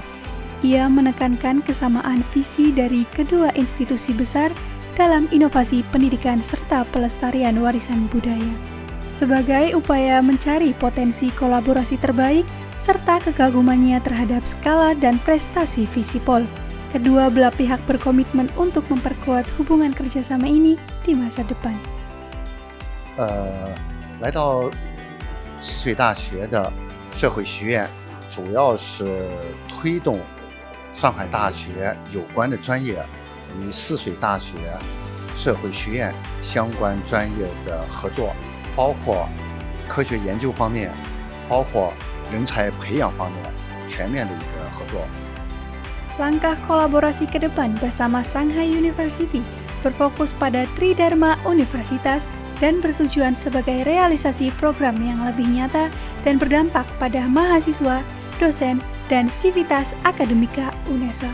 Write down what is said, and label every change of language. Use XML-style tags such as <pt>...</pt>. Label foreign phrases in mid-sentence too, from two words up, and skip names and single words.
<id>Ia menekankan kesamaan visi dari kedua institusi besar dalam inovasi pendidikan serta pelestarian warisan budaya. Sebagai upaya mencari potensi kolaborasi terbaik serta kekagumannya terhadap skala dan prestasi Visipol, kedua belah pihak berkomitmen untuk memperkuat hubungan kerjasama ini di masa depan.</id> <zh>来到泗水大学的社会学院，主要是推动上海大学有关的专业与泗水大学社会学院相关专业的合作，包括科学研究方面，包括人才培养方面全面的一个合作。</zh> <id>Langkah kolaborasi ke depan bersama Shanghai University berfokus pada Tridharma Universitas dan bertujuan sebagai realisasi program yang lebih nyata dan berdampak pada mahasiswa, dosen, dan sivitas akademika UNESA.</id>